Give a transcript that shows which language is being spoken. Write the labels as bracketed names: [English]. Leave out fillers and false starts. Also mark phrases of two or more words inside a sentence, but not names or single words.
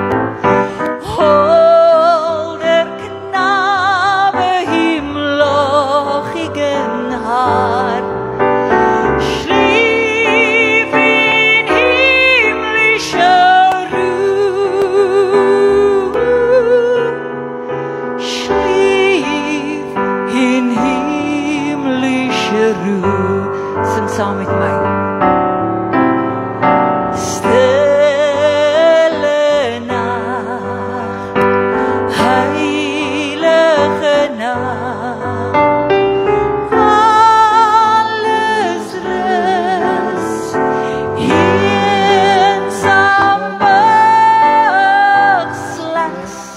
[German] Holder Knabe im lochigen Haar, schlief in himmlischer Ruhe, schlief in himmlischer Ruhe. [Afrikaans] Sing saam met my. [Dutch] Stille Nacht, heilige Nacht, alles rust, eenzaam wag slechts